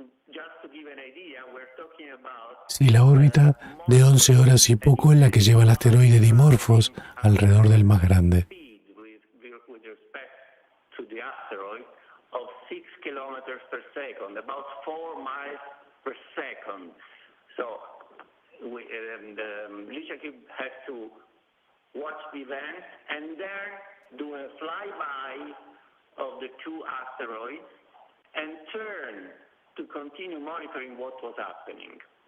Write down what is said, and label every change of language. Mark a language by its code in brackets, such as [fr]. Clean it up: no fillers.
[en] Just to give an idea, we're talking about [es] Sí, la órbita de 11 horas y poco es la que lleva el asteroide Dimorphos alrededor del más grande. [en] speed with respect to the asteroid of 6 kilometers per second, about 4 miles per second. So Licia Cube has to watch the event and then do a flyby of the 2 asteroids and turn to continue monitoring what was happening.